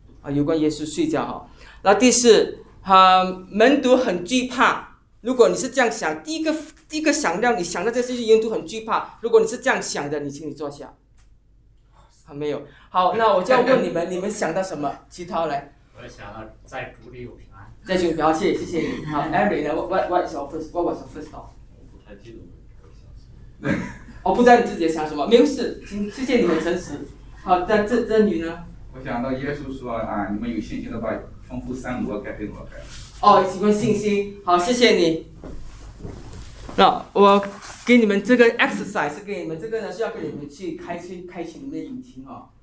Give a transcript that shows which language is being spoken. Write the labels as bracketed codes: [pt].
[zh] 有关耶稣睡觉哈。那第四，门徒很惧怕。如果你是这样想，第一个想到你想到这些是门徒很惧怕。如果你是这样想的，你请你坐下。还没有。好，那我就要问你们，你们想到什么？其他来。我想到在主里有平安。在主里，谢谢你。 [en] 好 ，Every 呢 ？What was your first thought？ [zh] 我不太记得我想什么。我不知道你自己想什么，没有事，谢谢你很诚实。好，那这女呢？我想到耶稣说啊，你们有信心的话，丰富山挪开，黑挪开。哦，喜欢信心。好，谢谢你。那我给你们这个 exercise， 给你们这个呢，是要给你们去开启你们的引擎哦。